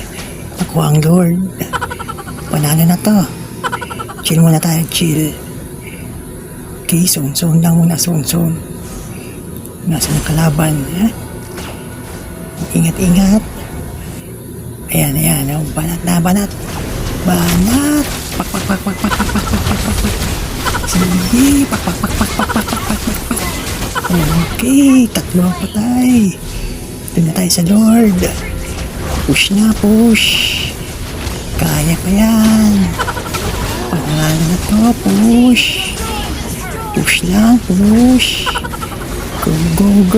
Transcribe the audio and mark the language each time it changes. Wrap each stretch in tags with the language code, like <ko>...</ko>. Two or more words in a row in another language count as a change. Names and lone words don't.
<tl>Ako ang Lord. Panalo na to. Chill muna tayo, chill. Okay, zone lang muna, zone. Nasa ng kalaban, ha? Ingat. Ayan, oh, banat. Banat! Pak, pak, pak, pak, pak, pak, pak, pak, pak, pak, pak. Sige, pak, pak, pak, pak, pak, pak, pak, pak, pak, pak. Okay, 3 ang patay. Doon na tayo sa Lord. Push na, push. Kaya pa yan. Pangalan na to, push. Push lang, push. Go.</tl>